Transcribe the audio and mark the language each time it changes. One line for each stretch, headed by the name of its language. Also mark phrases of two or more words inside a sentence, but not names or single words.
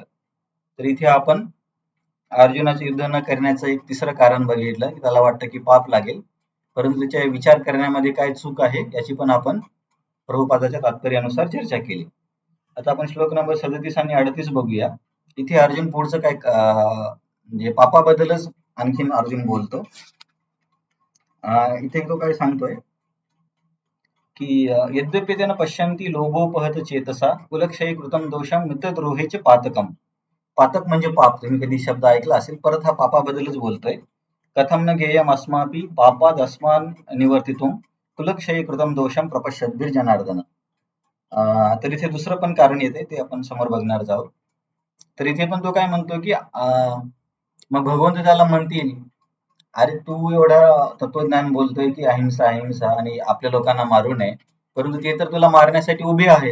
Marathi: तर इथे आपण अर्जुनाचे युद्ध न करण्याचं एक तिसरं कारण बघितलं की त्याला वाटतं की पाप लागेल, परंतु त्याच्या विचार करण्यामध्ये काय चूक आहे याची पण आपण प्रभुपादाच्या तात्पर्यानुसार चर्चा केली. आता आपण श्लोक नंबर 37 आणि 38 बघूया. इथे अर्जुन पुढचं काय म्हणजे पापाबद्दलच आणखीन अर्जुन बोलतो. इथे तो काय सांगतोय की
Sanskrit: यद्यपि त्यानं पश्यन्ति लोभोपहत चेतसा कुलक्षयी कृतम दोषम मित्रद्रोहेचे पातकम.
Marathi: पातक म्हणजे पाप, तुम्ही कधी शब्द ऐकला असेल. परत हा पापाबद्दलच बोलतोय.
Sanskrit: कथम न गेयम अस्मापि पापाद अस्मान निवर्तितुम कुलक्षयी कृतम दोषम प्रपश्यद्भिर जनार्दन.
Marathi: तर इथे दुसरं पण कारण येते, ते आपण समोर बघणार आहोत. तर इथे पण तो काय म्हणतो की मग भगवंत त्याला म्हणतील, अरे तू एवढा तत्वज्ञान बोलतोय की अहिंसा अहिंसा आणि आपल्या लोकांना मारू नये, परंतु ते तर तुला मारण्यासाठी उभे आहेत.